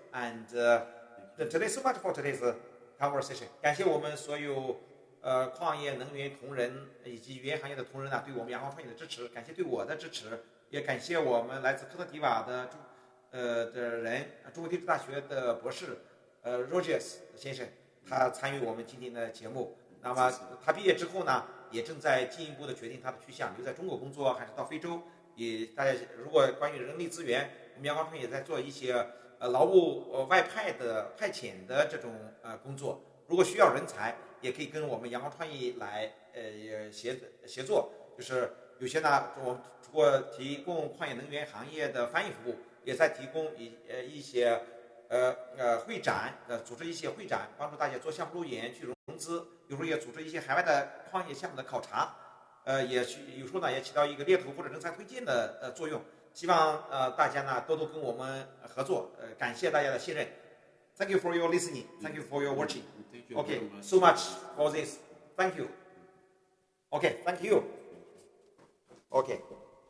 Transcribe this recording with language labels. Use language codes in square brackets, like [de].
[en] And today, so much for today's conversation. [zh] 感谢我们所有矿业能源同仁以及原行业的同仁对我们阳光创业的支持，感谢对我的支持，也感谢我们来自科特迪瓦的人，中国地质大学的博士Rogers 先生，他参与我们今天的节目。那么他毕业之后呢，也正在进一步的决定他的去向，留在中国工作还是到非洲。也大家如果关于人力资源，我们阳光创业也在做一些劳务外派的派遣的这种工作。如果需要人才，也可以跟我们阳光创意来协作。就是有些呢，我们除了提供矿业能源行业的翻译服务，也在提供一些会展，组织一些会展，帮助大家做项目路演去融资，有时候也组织一些海外的矿业项目的考察，也有时候呢也起到一个猎头或者人才推荐的作用。希望大家呢多多跟我们合作，感谢大家的信任。 [en] Thank you for your listening. Thank you for your watching. Okay, so much for this. Thank you. Okay, thank you. Okay.